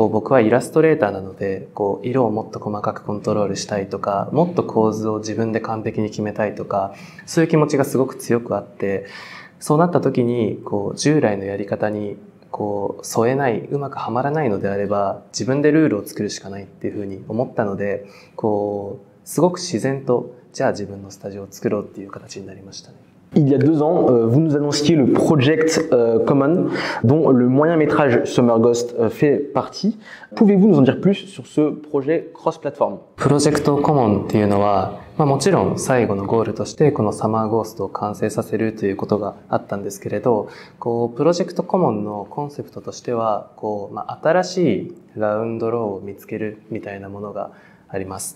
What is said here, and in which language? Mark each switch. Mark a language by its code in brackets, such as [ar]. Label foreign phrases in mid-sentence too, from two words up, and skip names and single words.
[ja] う僕はイラストレーターなのでこう色をもっと細かくコントロールしたいとか、もっと構図を自分で完璧に決めたいとか、そういう気持ちがすごく強くあって、そうなった時にこう従来のやり方にこう添えない、うまくはまらないのであれば自分でルールを作るしかないっていうふうに思ったので、こうすごく自然とじゃあ自分のスタジオを作ろうっていう形になりましたね。 [fr] Il y a 2 ans, vous nous annonciez le Project Common, dont le moyen métrage Summer Ghost fait partie. Pouvez-vous nous en dire plus sur ce projet cross-platform? [ja] プロジェクトコモンっていうのは、もちろん最後のゴールとしてこのサマーゴーストを完成させるということがあったんですけれど、こうプロジェクトコモンのコンセプトとしては、こう新しいラウンドローを見つけるみたいなものがあります。